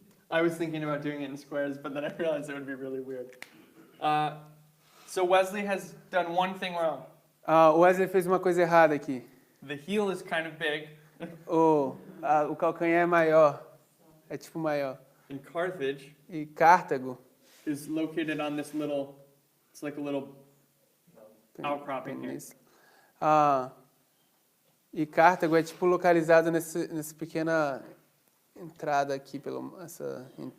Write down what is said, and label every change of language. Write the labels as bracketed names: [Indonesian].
[English] I was thinking about doing it in squares, but then I realized it would be really weird. So Wesley has done one thing wrong. [Portuguese] O Wesley fez uma coisa errada aqui. [English] The heel is kind of big. [Portuguese] O calcanhar é maior. É tipo maior. [English] In Carthage [Portuguese] E Cartago [English] is located on this little, it's like a little outcropping here. [Portuguese] E Cartago é tipo localizado nessa pequena entrada aqui pelo essa.